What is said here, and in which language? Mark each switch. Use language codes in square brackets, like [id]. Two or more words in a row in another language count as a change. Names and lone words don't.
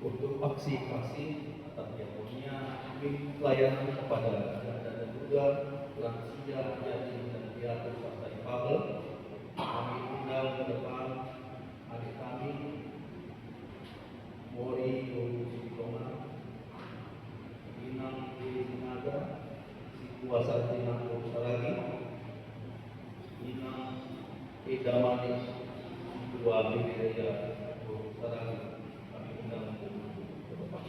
[id] aksi kasih atas diakonia pelayanan kepada dan juga lansia, yatim dan piatu serta difabel. Kami undang ke depan adik kami Mori Yogu Sikonga, Inang Sinaga, si kuasa Inang Saragi, Inang Ida Manis, dua Bidaya Saragi. Kami undang ke depan.